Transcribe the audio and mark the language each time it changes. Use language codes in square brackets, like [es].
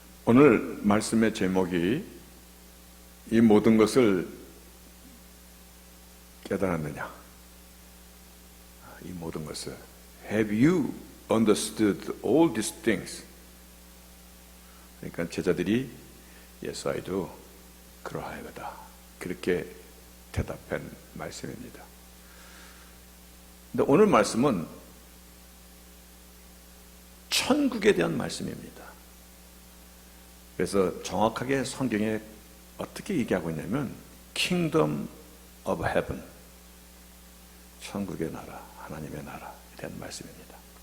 [ko] 오늘 말씀의 제목이 이 모든 것을 깨달았느냐? 이 모든 것을 [en] Have you understood all these things? [ko] 그러니까 제자들이 [en] Yes, I do. [ko] 그러하여다. 그렇게 대답한 말씀입니다. 근데 오늘 말씀은 천국에 대한 말씀입니다. 그래서 정확하게 성경에 어떻게 얘기하고 있냐면 Kingdom of Heaven, 천국의 나라, 하나님의 나라에 대한 말씀입니다.